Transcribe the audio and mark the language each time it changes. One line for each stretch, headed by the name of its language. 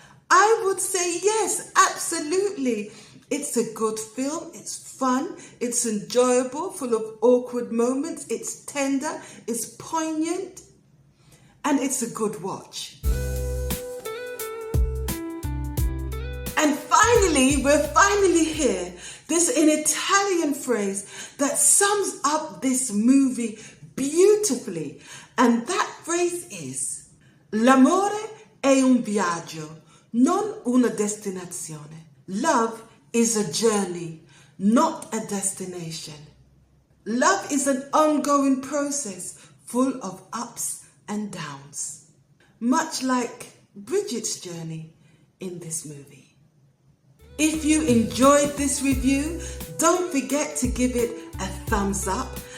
English: I would say yes, absolutely. It's a good film, it's fun, it's enjoyable, full of awkward moments, it's tender, it's poignant, and it's a good watch. And finally, we're finally here. There's an Italian phrase that sums up this movie beautifully. And that phrase is:
Italian: L'amore è un viaggio, non una destinazione.
English: Love is a journey, not a destination. Love is an ongoing process full of ups and downs, much like Bridget's journey in this movie. If you enjoyed this review, don't forget to give it a thumbs up.